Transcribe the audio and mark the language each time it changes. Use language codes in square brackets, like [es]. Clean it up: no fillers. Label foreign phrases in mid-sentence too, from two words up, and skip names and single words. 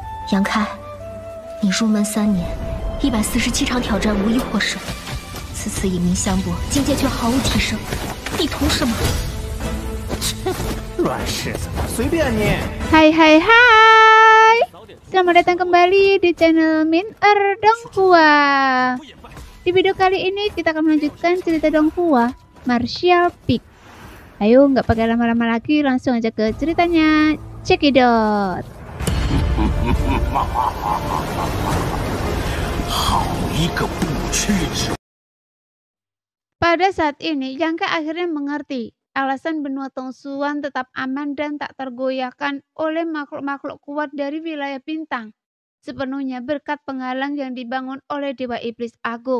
[zh] 杨开，你入门3年，147场挑战无一获胜，此次以命相搏，境界却毫无提升，你图什么？乱柿子，随便你。 [id] Hai hai hai, selamat datang kembali di channel Min Donghua. Di video kali ini kita akan melanjutkan cerita Donghua Martial Peak. Ayo nggak pakai lama-lama lagi, langsung aja ke ceritanya. [en] Check it out. [id] Pada saat ini, Yang Ke akhirnya mengerti alasan benua Tongsuan tetap aman dan tak tergoyahkan oleh makhluk-makhluk kuat dari wilayah bintang, sepenuhnya berkat penghalang yang dibangun oleh Dewa Iblis Agung.